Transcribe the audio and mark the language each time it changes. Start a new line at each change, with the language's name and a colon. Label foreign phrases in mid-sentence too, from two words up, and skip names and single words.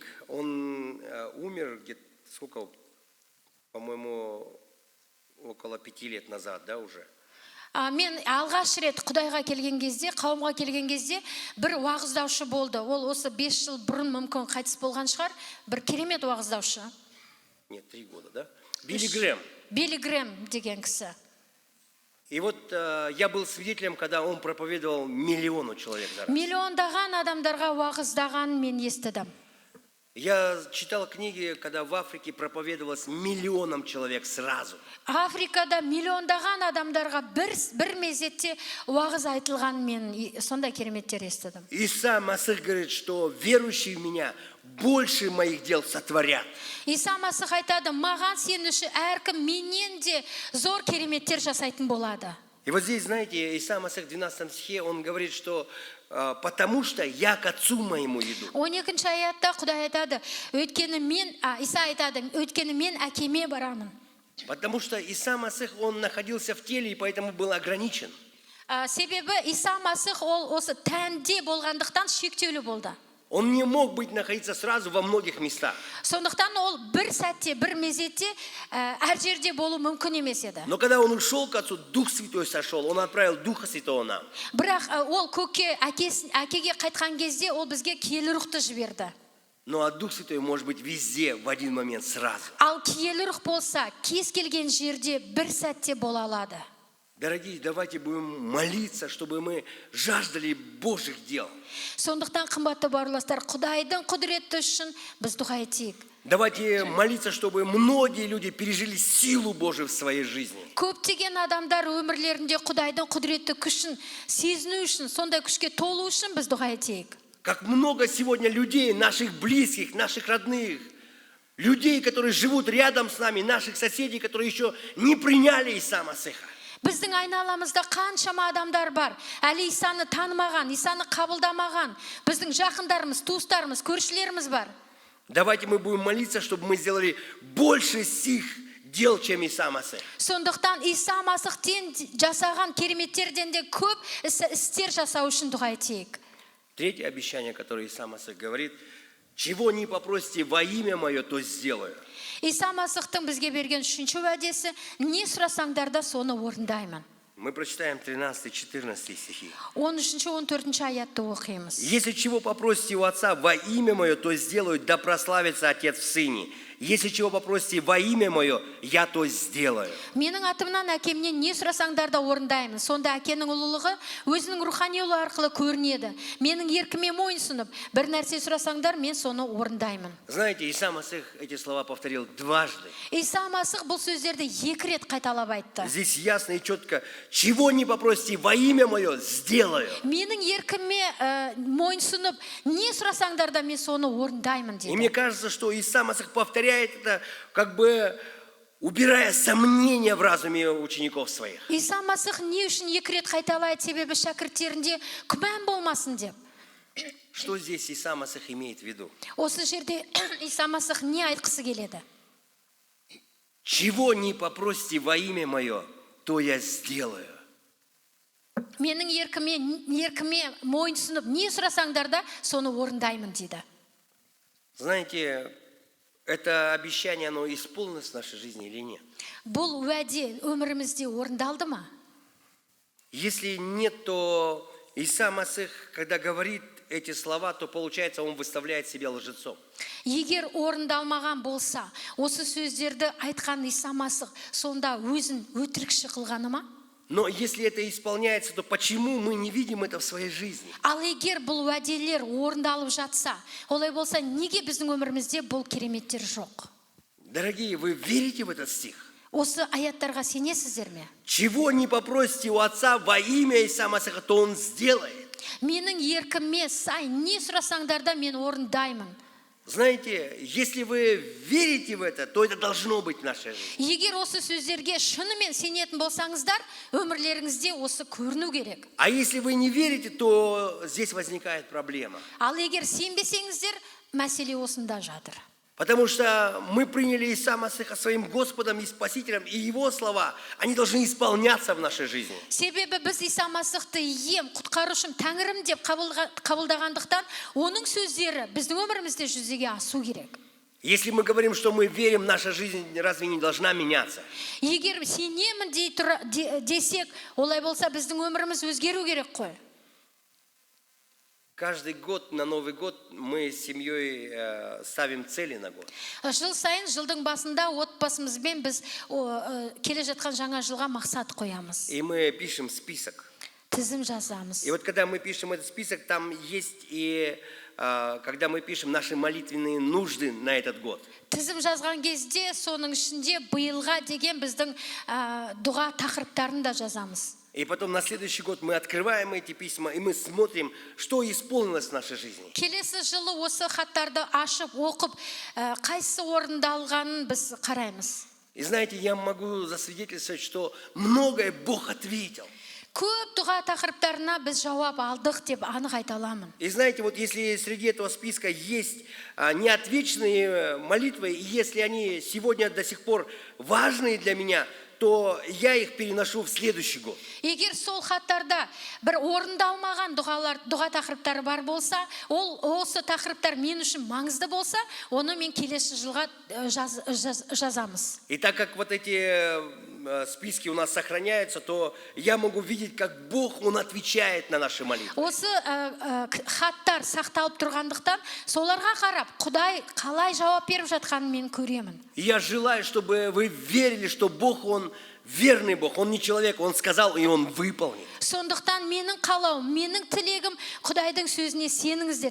Russian: Он умер где-то, сколько, по-моему, около 5 лет назад, да, уже.
Kazakh: Мен алғаш рет Құдайға келген кезде, қауымға келген кезде бір уағыздаушы болды. Ол осы 5 жыл бұрын мүмкін қайтыс болған шығар, бір керемет уағыздаушы.
Russian: Нет, 3 года, да? Билли Грэм.
Kazakh: Билли Грэм деген кісі.
Russian: И вот я был свидетелем, когда он проповедовал миллиону человек за раз.
Kazakh: Миллиондаған адамдарға уағыздаған мен естідім.
Russian: Я читал книги, когда в Африке проповедовалось миллионам человек сразу.
Kazakh: Африкада миллиондаған адамдарға бір мезетте уағыз айтылған мен сондай кереметтер естідім.
Russian: Иса Масих говорит, что верующие в меня больше моих дел сотворят.
Kazakh: Иса Масих айтады, маған сенуші әркім менен де зор кереметтер жасайтын болады.
Russian: И вот здесь, знаете, Иса Масих в 12 стихе, он говорит, что потому что я к отцу моему иду.
Kazakh: 12 аятта Құдай айтады, Иса айтады, өйткені мен әкеме барамын.
Russian: Потому что Иса Масих, он находился в теле и поэтому был ограничен.
Kazakh: Себебі Иса Масих ол осы тәнде болғандықтан шектеулі болды.
Russian: Он не мог находиться сразу во многих местах.
Kazakh: Сондықтан ол бір сәтте, бір мезетте әр жерде болу мүмкін емес еді.
Russian: Но когда он ушел к отцу, Дух Святой сошел, он отправил Духа Святого нам.
Kazakh: Бірақ ол көкке, әкеге қайтқан кезде ол бізге киелі рухты жіберді.
Russian: Ну а Дух Святой может быть везде в один момент сразу.
Kazakh: Ал киелі рух болса, кез келген жерде бір сәтте бола алады.
Russian: Дорогие, давайте будем молиться, чтобы мы жаждали Божьих дел.
Kazakh: Сондықтан қымбатты бауырластар, Құдайдың құдіреті үшін біз дұға етейік.
Russian: Давайте молиться, чтобы многие люди пережили силу Божию в своей жизни.
Kazakh: Көптеген адамдар өмірлерінде Құдайдың құдіреті күшін сезіну үшін, сондай күшке толу үшін біз дұға етейік.
Russian: Как много сегодня людей, наших близких, наших родных, людей, которые живут рядом с нами, наших соседей, которые еще не приняли Иса Масиха.
Kazakh: Біздің айналамызда қаншама адамдар бар, әлі Исаны танымаған, Исаны қабылдамаған. Біздің жақындарымыз, туыстарымыз, көршілеріміз бар.
Russian: Давайте мы будем молиться, чтобы мы сделали больше сих дел, чем Иса Масих.
Kazakh: Сондықтан Иса Масихтен жасаған кереметтерден де көп істер жасау үшін дұға етейік.
Russian: Третье обещание, которое Иса Масих говорит: чего не попросите во имя мое, то сделаю.
Kazakh: Иса Масихтың бізге берген үшінші уәдесі, не сұрасаңдар да соны орындаймын.
Russian: Мы прочитаем 13-14 стихи.
Kazakh: 13-14 аятты оқимыз.
Russian: Если чего попросите у Отца во имя мое, то сделаю, да прославится Отец в Сыне. Если чего попросите во имя мое, я то сделаю.
Kazakh: Менің атымнан әкемнен не сұрасаңдар да орындаймын. Сонда әкенің ұлылығы өзінің рухани ұлы арқылы көрінеді. Менің еркіме мойынсынып, бір нәрсе сұрасаңдар, мен соны орындаймын.
Russian: Знаете, Иса Масих эти слова повторил дважды.
Kazakh: Иса Масих бұл сөздерді 2 рет қайталап айтты.
Russian: Здесь ясно и четко: чего не попросите во имя мое, сделаю.
Kazakh: Менің еркіме мойынсынып, не сұрасаңдар да, мен соны орындаймын
Russian: И мне
Kazakh: деді.
Russian: кажется, что Иса Масих повторяет это, как бы убирая сомнения в разуме учеников своих.
Kazakh: Иса Масих не үшін 2 рет қайталайды, себебі шәкірттерінде күмән болмасын деп.
Russian: Что здесь Иса Масих имеет в виду?
Kazakh: Осы жерде Иса Масих не айтқысы келеді?
Russian: Чего не попросите во имя мое, то я сделаю.
Kazakh: Менің еркіме мойынсынып, не сұрасаңдар да, соны орындаймын дейді.
Russian: Знаете, это обещание, оно исполнилось в нашей жизни или нет?
Kazakh: Бұл уәде өмірімізде орындалды ма?
Russian: Если нет, то Иса Масих, когда говорит эти слова, то получается, он выставляет себя лжецом.
Kazakh: Егер орындалмаған болса, осы сөздерді айтқан Иса Масих сонда өзін өтірікші қылғаны ма?
Russian: Но если это исполняется, то почему мы не видим это в своей жизни?
Kazakh: Ал егер бұл уәделер орындалып жатса, олай болса, неге біздің өмірімізде бұл кереметтер жоқ?
Russian: Дорогие, вы верите в этот стих?
Kazakh: Осы аяттарға сенесіздер ме?
Russian: Чего не попросите у Отца во имя Иса Масиха, то Он сделает.
Kazakh: Менің еркіме сай, не сұрасаңдар да, мен орындаймын.
Russian: Знаете, если вы верите в это, то это должно быть в нашей жизни.
Kazakh: Егер осы сөздерге шынымен сенетін болсаңыздар, өмірлеріңізде осы көріну керек.
Russian: А если вы не верите, то здесь возникает проблема.
Kazakh: Ал егер сенбесеңіздер, мәселе осында жатыр.
Russian: Потому что мы приняли Иисуса Масиха своим Господом и Спасителем, и Его слова, они должны исполняться в нашей жизни.
Kazakh: Себебі біз Иса Масихты ем, құтқарушым, тәңірім деп қабылдағандықтан, оның сөздері біздің өмірімізде жүзеге асу керек.
Russian: Если мы говорим, что мы верим, наша жизнь разве не должна меняться?
Kazakh: Егер сенемін десек, олай болса біздің өміріміз өзгеру керек қой.
Russian: Каждый год, на Новый год, мы с семьей ставим цели на год.
Kazakh: Жыл сайын жылдың басында отбасымызбен біз келе жатқан жаңа жылға мақсат қоямыз.
Russian: И мы пишем список.
Kazakh: Тізім жазамыз.
Russian: И вот когда мы пишем этот список, там есть и когда мы пишем наши молитвенные нужды на этот год.
Kazakh: Тізім жазған кезде соның ішінде биылға деген біздің дұға тақырыптарын да жазамыз.
Russian: И потом на следующий год мы открываем эти письма, и мы смотрим, что исполнилось в нашей жизни.
Kazakh: Келесі жылы осы хаттарды ашып, оқып, қайсы орындалғанын біз қараймыз.
Russian: И знаете, я могу засвидетельствовать, что многое Бог ответил.
Kazakh: Көп дұға тақырыптарына біз жауап алдық деп анық айта аламын.
Russian: И знаете, вот если среди этого списка есть неотвеченные молитвы, и если они сегодня до сих пор важные для меня, то я их переношу в следующий год.
Kazakh: Егер сол хаттарда бір орындалмаған дұға тақырыптары бар болса, осы тақырыптар мен үшін маңызды болса, оны мен келесі жылға жазамыз.
Russian: И так как вот эти списки у нас сохраняются, то я могу видеть, как Бог, Он отвечает на наши молитвы.
Kazakh: Осы хаттар сақталып тұрғандықтан, соларға қарап, Құдай қалай жауап беріп жатқанын мен көремін.
Russian: И я желаю, чтобы вы верили, что Бог, Он верный Бог, Он не человек, Он сказал, и Он выполнит.
Kazakh: Сондықтан менің қалауым, менің тілегім Құдайдың сөзіне сеніңіздер.